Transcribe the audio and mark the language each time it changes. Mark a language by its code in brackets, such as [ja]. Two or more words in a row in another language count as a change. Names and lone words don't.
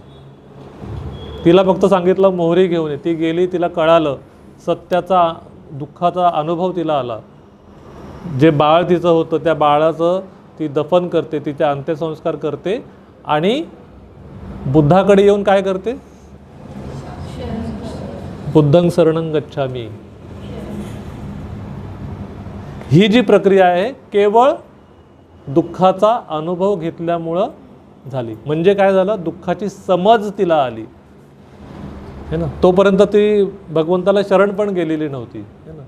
[mr] तिला फक्त सांगितलं मोहरी घेऊन ये. ती गेली, तिला कळालं सत्याचा, दुःखाचा अनुभव तिला आला. जे बाळ तिचं होतं त्या बाळाचं ती दफन करते, तिचे अंत्यसंस्कार करते आणि बुद्धाकडे येऊन काय करते? [pi] बुद्धं शरणं गच्छामि. [mr] ही जी प्रक्रिया आहे केवळ दुःखाचा अनुभव घेतल्यामुळं झाली. म्हणजे काय झालं? दुःखाची समज तिला आली [hi] है ना. [mr] तोपर्यंत ती भगवंताला शरण पण गेलेली नव्हती [hi] है ना.